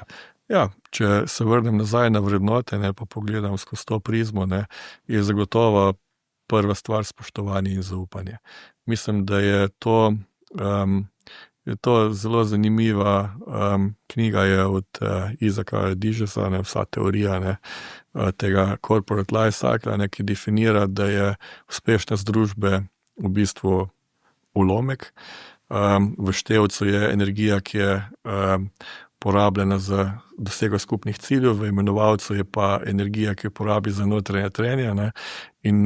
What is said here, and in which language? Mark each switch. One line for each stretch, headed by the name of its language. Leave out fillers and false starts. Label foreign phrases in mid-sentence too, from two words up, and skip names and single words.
Slovenian: Ja, če se vrnem nazaj na vrednote, ne, pa pogledam skozi to prizmo, ne, je zagotovo prva stvar spoštovanje in zaupanje. Mislim, da je to zelo zanimiva knjiga je od Isaaca Digesa, ne, vsa teorija, ne, tega
English: corporate life cycle,
Slovenian: ne, ki definira, da je uspešnost družbe v bistvu ulomek. V števcu je energija, ki je porabljena za dosego skupnih ciljev, v imenovalcu je pa energija, ki jo porabi za notranje trenje, ne.